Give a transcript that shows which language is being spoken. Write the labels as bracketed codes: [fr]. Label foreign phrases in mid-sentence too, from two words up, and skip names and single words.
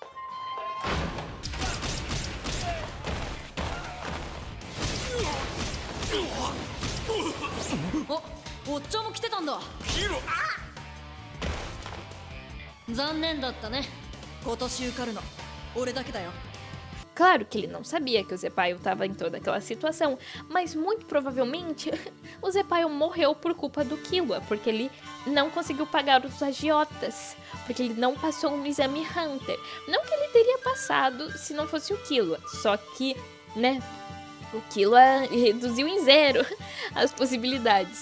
[ja] おっちゃんも来てたんだ。ヒロ、残念だったね。今年受かるの俺だけだよ。 [pt] Claro que ele não sabia que o Zepaio estava em toda aquela situação, mas muito provavelmente o Zepaio morreu por culpa do Killua, porque ele não conseguiu pagar os agiotas, porque ele não passou no exame Hunter. Não que ele teria passado se não fosse o Killua, só que, né, O Killua reduziu em zero as possibilidades.